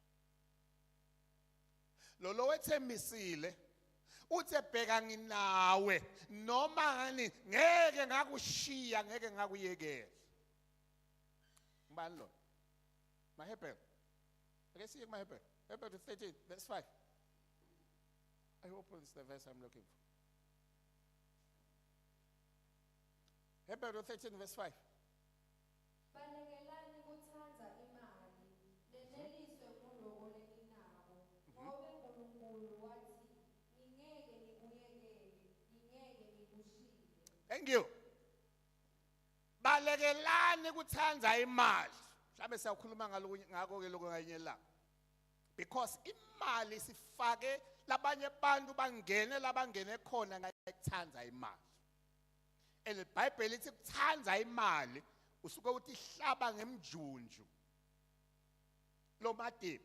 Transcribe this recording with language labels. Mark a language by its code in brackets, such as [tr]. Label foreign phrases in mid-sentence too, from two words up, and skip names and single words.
[ss] Lo wethembisile uthe bheka nginawe noma ngani ngeke ngakushiya ngeke ngakuyekela. Ngibani lo? Mahebhero. Ake siye kuMahebhero. [en] Hebrew 13 verse 5. I hope it's the verse I'm looking for. Hebrew 13 verse 5. [ss] Balekelani kuthanza imali, leneliswe nguloko leninako, ngoba uNkulunkulu wathi, ngingeke ngikuyekele, ngingeke ngikushiye. [en] Thank you. [ss] Balekelani kuthanza imali. Mhlawumbe siyakhuluma ngako ke lokho nganye la. Because imali sifake labanye abantu bangene labangene khona ngayekuthanza imali. ELiBhayibheli lithi kuthanza imali usuke uthi hlaba ngemjunju lo madebe.